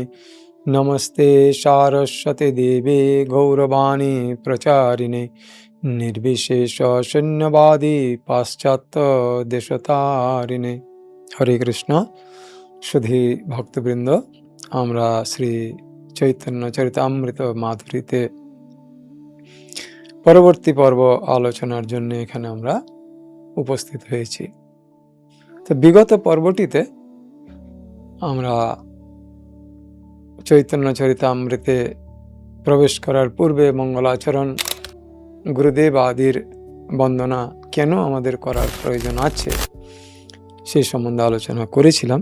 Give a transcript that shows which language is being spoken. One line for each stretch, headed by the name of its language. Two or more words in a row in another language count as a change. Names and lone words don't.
Sanskrit: नमस्ते सारस्वती देवे गौरवाणी प्रचारिणे निर्विशेष शून्यवादी पाश्चात्य देशतारिणे।
Bangla: হরে কৃষ্ণ। সুধী ভক্তবৃন্দ, আমরা শ্রী চৈতন্য চরিতামৃত মাধুরীতে পরবর্তী পর্ব আলোচনার জন্য এখানে আমরা উপস্থিত হয়েছি। তো বিগত পর্বটিতে আমরা চৈতন্য চরিতামৃতে প্রবেশ করার পূর্বে মঙ্গলাচরণ, গুরুদেব আদির বন্দনা কেন আমাদের করার প্রয়োজন আছে সেই সম্বন্ধে আলোচনা করেছিলাম।